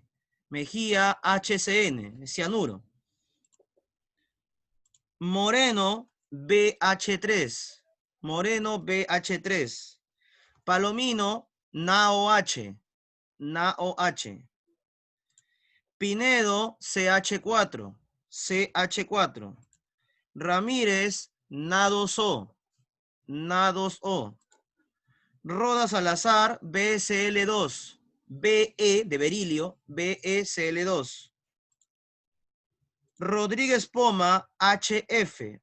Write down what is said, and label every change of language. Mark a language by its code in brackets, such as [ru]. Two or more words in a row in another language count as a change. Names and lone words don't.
[es] Mejía HCN. Cianuro. Moreno BH3. Moreno BH3. Palomino NaOH. NaOH. Pinedo CH4. CH4. Ramírez Na2O. Na2O. Roda Salazar BCl2. BE de berilio. BeCl2. Rodríguez Poma HF.